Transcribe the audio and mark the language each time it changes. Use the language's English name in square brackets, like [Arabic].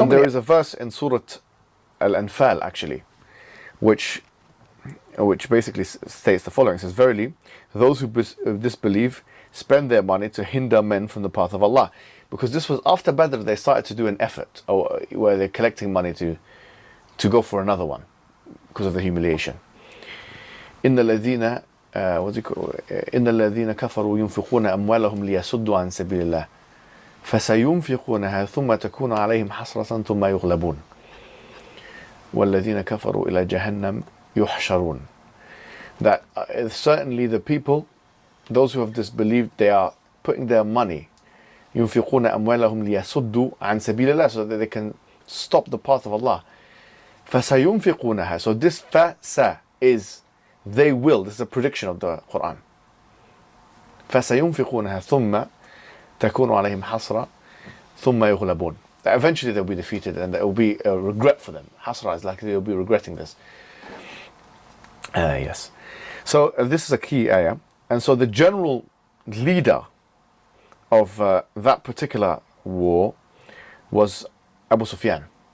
[English] And there is a verse in Surah Al-Anfal actually, which basically states the following. It says, verily, those who disbelieve spend their money to hinder men from the path of Allah. Because this was after Badr, they started to do an effort where they're collecting money to go for another one because of the humiliation. [Arabic] إن الذين إن الذين كفروا ينفقون أموالهم ليصدوا عن سبيل الله فسينفقونها ثم تكون عليهم حسرة ثم يغلبون والذين كفروا إلى جهنم يحشرون. [English] That certainly the people, those who have disbelieved, they are putting their money [Arabic] ينفقون أموالهم ليصدوا عن سبيل الله, [English] so that they can stop the path of Allah. [Arabic] فسينفقونها. [English] So this فَسَ is they will. This is a prediction of the Quran. [Arabic] فسينفقونها ثم تكون عليهم حسرة ثم يغلبون. [English] That eventually they'll be defeated and there will be a regret for them. Hasra is like they'll be regretting this. Yes. So this is a key ayah. And so the general leader of that particular war was Abu Sufyan.